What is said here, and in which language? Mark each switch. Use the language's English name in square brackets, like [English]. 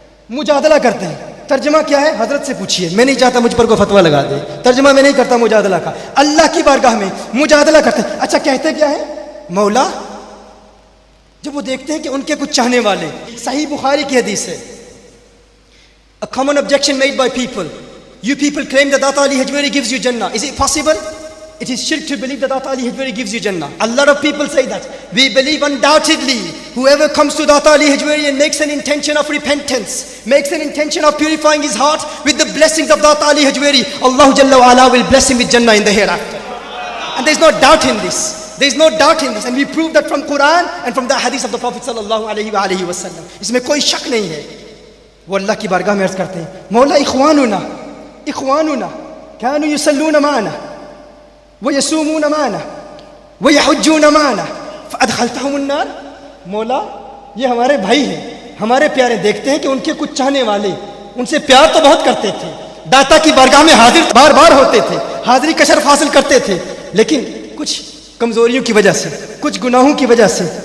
[Urdu] مجادلہ کرتے ہیں۔ ترجمہ کیا ہے؟ حضرت سے پوچھیے، میں نہیں چاہتا مجھ پر کوئی فتویٰ لگا دے، ترجمہ میں نہیں کرتا مجادلہ کا۔ اللہ کی بارگاہ میں مجادلہ کرتے ہیں۔ اچھا، کہتے کیا ہے؟ مولا، جب وہ دیکھتے ہیں کہ ان کے کچھ چاہنے والے، صحیح بخاری کی حدیث ہے، [English] a common objection made by people. You people claim that Data Ali Hajwari gives you Jannah. Is it possible? It is shirk to believe that Data Ali Hajwari gives you Jannah. A lot of people say that. We believe undoubtedly whoever comes to Data Ali Hajwari and makes an intention of repentance, makes an intention of purifying his heart with the blessings of Data Ali Hajwari, Allah Jalla wa Ala will bless him with Jannah in the hereafter. And there is no doubt in this. There is no doubt in this, and we prove that from Quran and from the hadith of the Prophet sallallahu alaihi wa sallam. [Urdu] اس میں کوئی شک نہیں ہے۔ وہ اللہ کی بارگاہ میں عرض کرتے ہیں، مولا [Arabic] اخواننا كانوا يصلون معنا ويصومون معنا ويحجون معنا فادخلتهم النار۔ [Urdu] مولا، یہ ہمارے بھائی ہیں، ہمارے پیارے، دیکھتے ہیں کہ ان کے کچھ چاہنے والے ان سے پیار تو بہت کرتے تھے، داتا کی بارگاہ میں حاضر بار بار ہوتے تھے، حاضری کا شرف حاصل کرتے تھے، لیکن کچھ کمزوریوں کی وجہ سے، کچھ گناہوں کی وجہ سے،